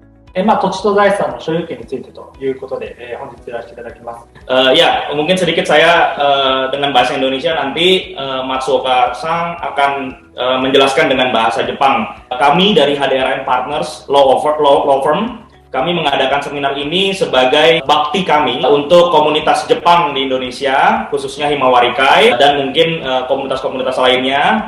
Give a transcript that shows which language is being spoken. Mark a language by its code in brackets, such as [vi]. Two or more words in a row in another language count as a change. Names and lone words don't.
[ja] 土地と財産の所有権についてということで、本日やらせていただきます。 [id] Ya, mungkin sedikit saya dengan bahasa Indonesia, nanti Matsuoka-san akan menjelaskan dengan bahasa Jepang. Kami dari HDRN Partners Law Firm, kami mengadakan seminar ini sebagai bakti kami untuk komunitas Jepang di Indonesia, khususnya Himawarikai, dan mungkin komunitas-komunitas lainnya.